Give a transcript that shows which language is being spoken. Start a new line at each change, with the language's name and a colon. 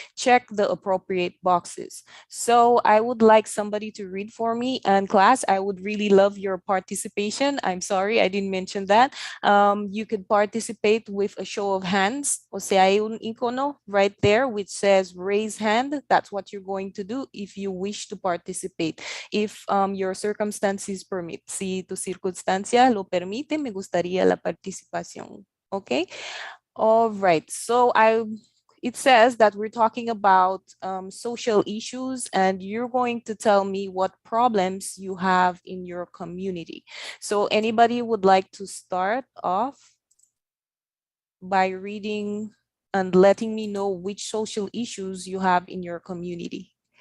English: Check the appropriate boxes. So I would like somebody to read for me, and class, I would really love your participation. I'm sorry, I didn't mention that. You could participate with a show of hands.
Spanish: O sea, hay un icono
English: right there which says raise hand. That's what you're going to do if you wish to participate. If your circumstances permit.
Spanish: Si tu circunstancia lo permite, me gustaría la participación.
English: Okay? All right. So it says that we're talking about social issues, and you're going to tell me what problems you have in your community. So anybody would like to start off by reading and letting me know which social issues you have in your community?